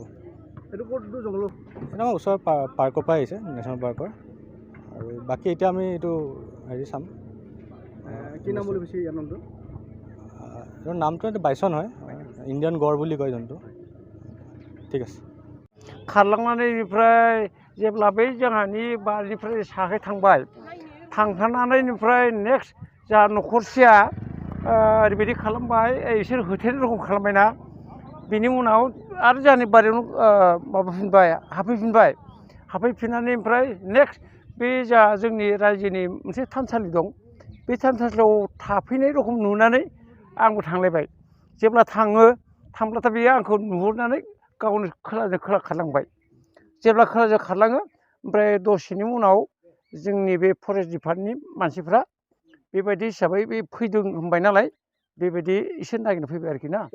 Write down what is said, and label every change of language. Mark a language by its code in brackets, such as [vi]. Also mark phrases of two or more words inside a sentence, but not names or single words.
[as] এইটো ক'ত জংঘলত এটা আমাৰ ওচৰৰ পাৰ্কৰ পৰা আহিছে [en] national park [as] আৰু বাকী এতিয়া আমি এইটো হেৰি চাম কি নাম বুলি কৈছে ইয়াৰ নামটো নামটো এইটো বাইছন হয় [en] Indian gaur [as] বুলি কয় জন্তু ঠিক আছে [brx] खारलांनानैनिफ्राय जेब्ला बै जोंहानि बारिनिफ्राय साहाय थांबाय थांखांनानैनिफ्राय नेक्स्ट जा न'खरसेया ओरैबायदि खालामबाय इसोर होथेर रखम खालामबायना बिनि उनाव आरो जोंहानि बारियावनो माबाफिनबाय हाबफैफिननानै ओमफ्राय नेक्स्ट बे जा जोंनि रायजोनि मोनसे थानसालि दं बे थानसालियाव थाफैनाय रखम नुनानै आंबो थांलायबाय जेब्ला थांब्लाथाय बेयो आंखौ नुहुरनानै गावनो खोलाजों खोला खारलांबाय जेब्ला खोलाजों खारलाङो ओमफ्राय दसेनि उनाव जोंनि बे [en] forest department [brx] मानसिफ्रा बेबायदि हिसाबै बे फैदों होनबाय नालाय बेबायदि इसोर नागिरनो फैबाय आरोखि ना